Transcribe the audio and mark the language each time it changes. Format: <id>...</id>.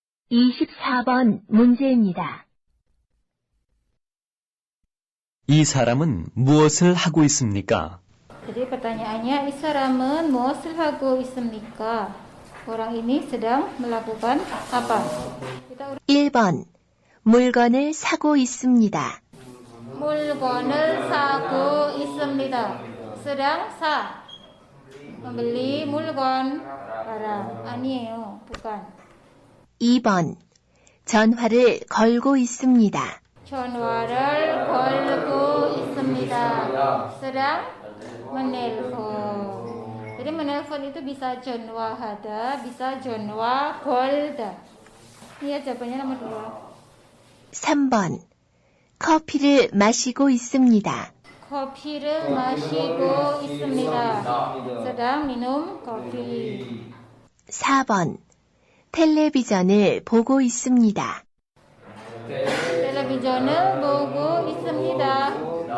<ko>24번 문제입니다. 이 사람은 무엇을 하고 있습니까? Jadi pertanyaannya, 이 사람은 무엇을 하고 있습니까?</ko> <id>Orang ini sedang melakukan apa? Kita</id> <ko>1번 물건을 사고 있습니다. 물건을 사고 있습니다.</ko> <id>sedang sa. membeli 물건 barang.</id> <ko>아니에요.</ko> <id>bukan.</id> <ko>2번 전화를 걸고 있습니다. 전화를 걸고 있습니다.</ko> <id>sedang menelpon. Jadi menelpon itu bisa 전화 hada, bisa 전화 걸다. Ini ya jawabannya nomor 2.</id> <ko>3번 커피를 마시고 있습니다. 커피를 마시고 있습니다.</ko> <id>sedang minum kopi.</id> <ko>4번 텔레비전을 보고 있습니다. 텔레비전을 보고 있습니다.</ko>